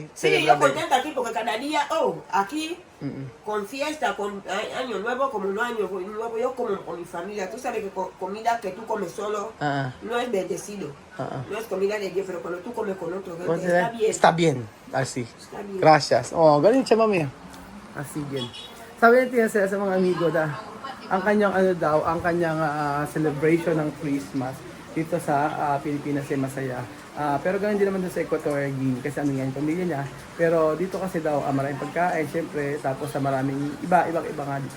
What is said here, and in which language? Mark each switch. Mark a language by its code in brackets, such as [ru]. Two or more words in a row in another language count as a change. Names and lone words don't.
[es] Sí, yo contenta aquí porque cada día, aquí con fiesta, con año nuevo, como no año nuevo, yo como con mi familia. Tú sabes que comida que tú comes solo no es bendecido. No es comida de Dios, pero cuando tú comes con otro, está bien. Está bien. Así. Está bien. Gracias. [tl] Galing siya, mami. Así din. Sabi niya sa mga amigo na ang kanyang ang kanyang celebration ng Christmas dito sa Pilipinas ay masaya. Pero ganoon din naman doon sa Equatorial Guinea kasi ano yan, pamilya niya. Pero dito kasi daw maraming pagkain, syempre, tapos sa maraming ibang iba nga dito.